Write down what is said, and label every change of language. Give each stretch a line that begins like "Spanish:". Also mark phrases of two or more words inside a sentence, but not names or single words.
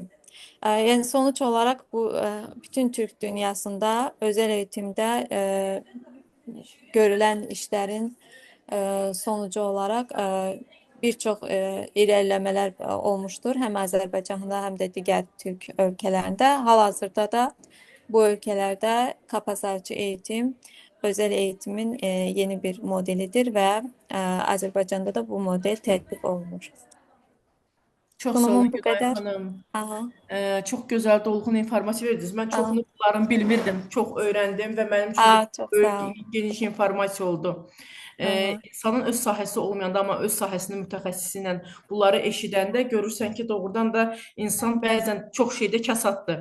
Turkish: Yani sonuç olarak bu bütün Türk dünyasında özel eğitimde görülen işlerin sonucu olarak birçok ilerlemeler olmuştur. Hem Azerbaycan'da hem de diğer Türk ülkelerinde. Halihazırda da bu ülkelerde kapsayıcı eğitim, özel eğitimin yeni bir modelidir ve Azerbaycan'da da bu model tatbik olunur.
Azerbaijani: Çox sağ olun
Turkish: Sunumum bu Güray kadar.
Azerbaijani: xanım. Aha, Çox gözəl, dolğun informasiya verdiniz. Mən aha. çoxunu bunların bilmirdim, çox öyrəndim və mənim üçün də
Turkish: Çok
Azerbaijani: böyük
Turkish: sağ ol.
Azerbaijani: geniş informasiya oldu. Aha, İnsanın öz sahəsi olmayanda, amma öz sahəsinin mütəxəssisi ilə bunları eşidəndə görürsən ki, doğrudan da insan bəzən çox şeydə kəsaddır.